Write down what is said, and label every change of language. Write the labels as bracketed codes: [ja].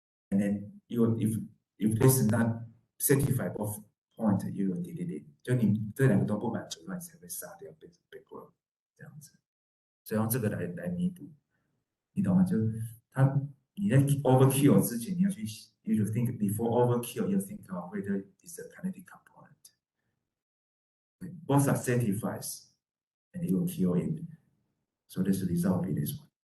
[en] And then if this is not satisfied both point, you will delete it. [zh] 就你这两个都不满足，那你才会杀掉background这样子。所以用这个来弥补，你懂吗？就是你在 overkill 之前，你要去 [en] you think before overkill, you think whether it's a kinetic component. Both are satisfied, and you will kill it. So this result will be this one.